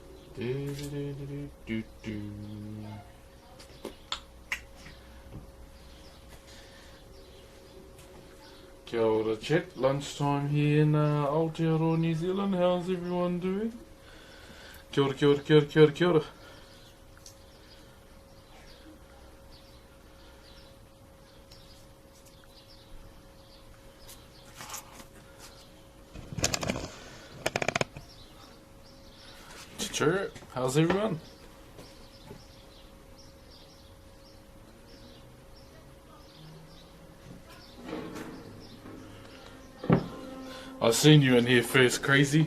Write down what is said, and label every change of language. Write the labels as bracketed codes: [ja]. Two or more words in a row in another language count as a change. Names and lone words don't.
[mi] Kia ora [en] chat, lunchtime here in Aotearoa, New Zealand. How's everyone doing? [mi] Kia ora, kia ora, kia ora, kia ora, kia ora. [en] Sure. How's everyone? I seen you in here first, Crazy.